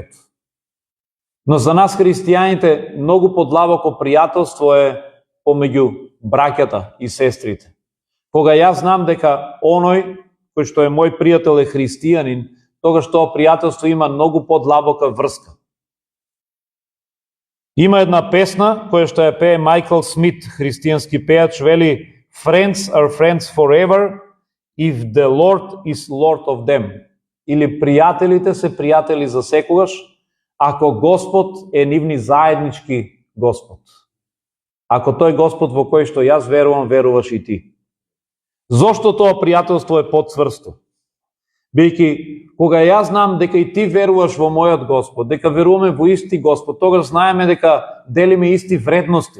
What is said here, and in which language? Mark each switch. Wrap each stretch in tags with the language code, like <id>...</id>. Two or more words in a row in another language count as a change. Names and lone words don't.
<mk>Но за нас христијаните многу подлабоко пријателство е помеѓу браќата и сестрите. Кога јас знам дека оној кој што е мој пријател е христијанин, тогаш тоа пријателство има многу подлабока врска. Има една песна која што ја пее Майкл Смит, христијански пејач, вели:</mk> <en>Friends are friends forever if the Lord is Lord of them.</en> <mk>Или пријателите се пријатели за секогаш, ако Господ е нивни заеднички Господ. Ако тој Господ во кој што јас верувам, веруваш и ти. Зошто тоа пријателство е подцврсто? Бидејќи кога јас знам дека и ти веруваш во мојот Господ, дека веруваме во исти Господ, тогаш знаеме дека делиме исти вредности.</mk>